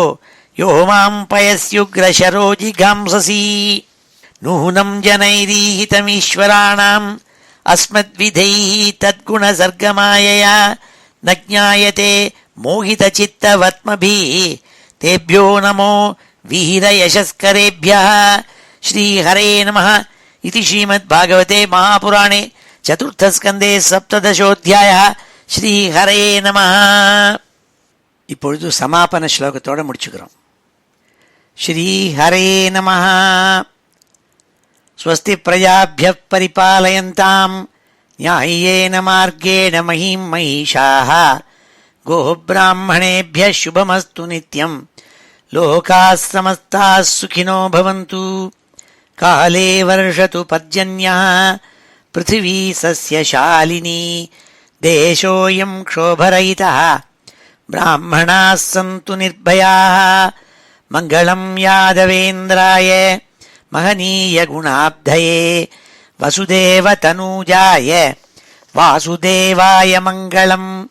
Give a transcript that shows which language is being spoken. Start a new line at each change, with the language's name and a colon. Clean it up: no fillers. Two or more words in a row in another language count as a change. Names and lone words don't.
Sanskrit: यो मां पयस्युग्रचरो जिघांससि नूनं जनैरीहितमीश्वराणाम् अस्मद्विधैः तद्गुणसर्गमायया न ज्ञायते मोहितचित्तवर्त्मभिः तेभ्यो नमो वीरयशस्करेभ्यः श्रीहरे नमः इति श्रीमद्भागवते महापुराणे चतुर्थस्कन्धे सप्तदशोऽध्यायः श्रीहरे नमः.
Tamil: இப்பொழுது சமாபன ஸ்லோகத்தோடு முடிச்சுக்கிறோம்.
Sanskrit: श्रीहरे नमः स्वस्ति प्रजाभ्यः परिपालयन्ताम् न्याय्येन मार्गेण महीं महिषाः गोब्राह्मणेभ्यः शुभमस्तु नित्यं लोकाः समस्ताः सुखिनो भवन्तु. काले वर्षतु पर्जन्यः पृथिवी सस्यशालिनी देशोऽयं क्षोभरहितः ब्राह्मणाः सन्तु निर्भयाः मङ्गलं यादवेन्द्राय महनीयगुणाब्धये वसुदेवतनूजाय वासुदेवाय मङ्गलं